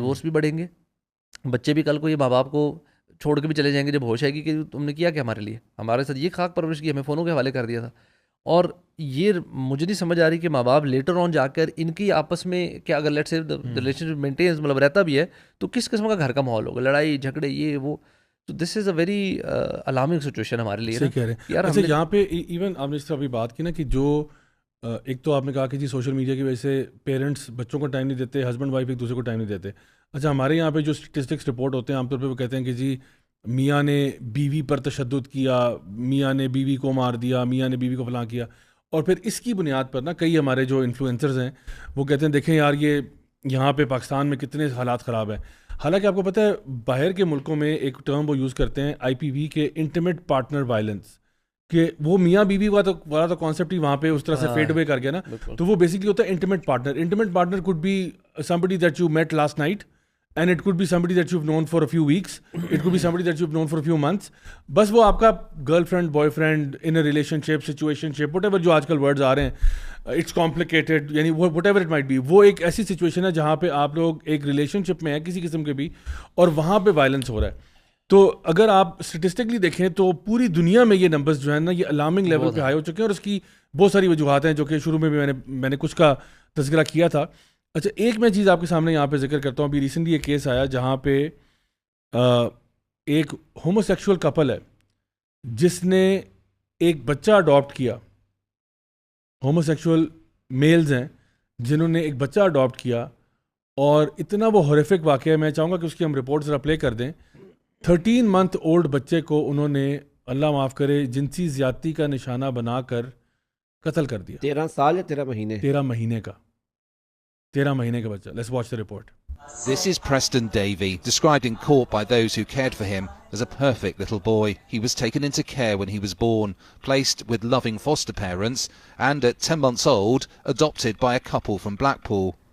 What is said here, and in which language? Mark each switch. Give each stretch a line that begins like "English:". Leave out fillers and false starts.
Urdu: Divorce بھی بڑھیں گے, بچے بھی کل کو یہ ماں باپ کو چھوڑ کے بھی چلے جائیں گے جب ہوش آئے گی کہ تم نے کیا کہ ہمارے لیے, ہمارے ساتھ یہ خاک پرورش کی, ہمیں فونوں کے حوالے کر دیا تھا. اور یہ مجھے نہیں سمجھ آ رہی کہ ماں باپ لیٹر آن جا کر ان کی آپس میں کیا, اگر لیٹ سے ریلیشن مینٹینس مطلب رہتا بھی ہے تو کس قسم کا گھر کا ماحول ہوگا, لڑائی جھگڑے یہ وہ. تو
English: this is a very alarming situation
Urdu: ہمارے لیے. صحیح کہہ رہے ہیں. اچھا یہاں پہ ایون آپ نے اس طرح بھی بات کی نا کہ جو ایک تو آپ نے کہا کہ جی سوشل میڈیا کی وجہ سے پیرنٹس بچوں کو ٹائم نہیں دیتے, ہسبینڈ وائف ایک دوسرے کو ٹائم نہیں دیتے. اچھا ہمارے یہاں پہ جو اسٹیٹسٹکس رپورٹ ہوتے ہیں عام طور پہ وہ کہتے ہیں کہ جی میاں نے بیوی پر تشدد کیا, میاں نے بیوی کو مار دیا, میاں نے بیوی کو فلاں کیا, اور پھر اس کی بنیاد پر نا کئی ہمارے جو انفلوئنسرز ہیں وہ کہتے ہیں دیکھیں یار یہ یہاں پہ پاکستان میں کتنے حالات خراب ہیں. حالانکہ آپ کو پتہ ہے باہر کے ملکوں میں ایک ٹرم وہ یوز کرتے ہیں IPV کے انٹیمیٹ پارٹنر وائلنس, کہ وہ میاں بیوی والا تو کانسیپٹ ہی وہاں پہ اس طرح سے فیڈ اوے کر گیا نا. تو وہ بیسکلی ہوتا ہے intimate partner.
English: Intimate partner could be somebody that you met last night, and it could be somebody that you've known for a few weeks, it could be somebody that you've known for a few months.
Urdu: بس وہ آپ کا girl friend, boy friend,
English: in a relationship,
Urdu: situation ship,
English: whatever
Urdu: جو آج کل words آ رہے ہیں,
English: it's complicated,
Urdu: یعنی
English: whatever it might be,
Urdu: وہ ایک ایسی سچویشن ہے جہاں پہ آپ لوگ ایک ریلیشن شپ میں ہیں کسی قسم کے بھی, اور وہاں پہ وائلنس ہو رہا ہے. تو اگر آپ اسٹیٹسٹکلی دیکھیں تو پوری دنیا میں یہ نمبرز جو ہیں نا یہ الارمنگ لیول پہ ہائی ہو چکے ہیں, اور اس کی بہت ساری وجوہات ہیں جو کہ شروع میں بھی میں نے کچھ کا تذکرہ کیا تھا. اچھا ایک میں چیز آپ کے سامنے یہاں پہ ذکر کرتا ہوں. ابھی ریسنٹلی ایک کیس آیا جہاں پہ ایک ہومو سیکشول کپل ہے جس نے ایک بچہ اڈاپٹ کیا. ہومو سیکشول میلز ہیں جنہوں نے ایک بچہ اڈاپٹ کیا, اور اتنا وہ ہوریفک واقعہ ہے, میں چاہوں گا کہ اس کی ہم رپورٹ ذرا پلے کر دیں.
English: 13 month old
Urdu: بچے کو انہوں نے اللہ معاف کرے جنسی زیادتی کا نشانہ بنا کر قتل کر دیا. 13 سال یا 13 مہینے 13 مہینے کا 13 مہینے کا بچہ.
English: Let's watch the report. This is Preston Davey, described in court by those who cared for him as a perfect little boy. He was taken into care when he was born, placed with loving foster parents, and at 10 months old, adopted by a couple from Blackpool.